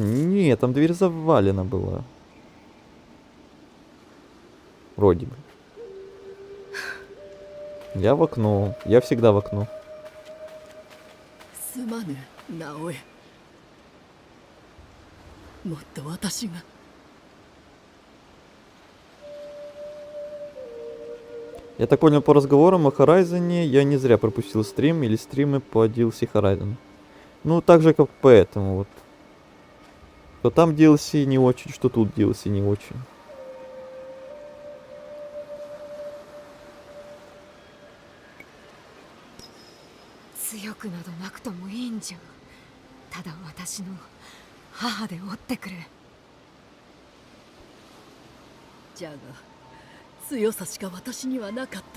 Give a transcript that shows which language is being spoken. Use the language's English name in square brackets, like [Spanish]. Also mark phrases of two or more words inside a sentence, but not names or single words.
[Russian] Нет, там дверь завалена была. Вроде бы. Я в окно. Я всегда в окно. [Japanese] すまぬ、直江。もっと私が。 [Russian] Я так понял по разговорам о Horizon, я не зря пропустил стрим или стримы по DLC Horizon. Ну, так же, как по этому вот. Что там DLC не очень, что тут DLC не очень. [Japanese] 強くなどなくともいいんじゃ。ただ私の母で追ってくれ。じゃが強さしか私にはなかった。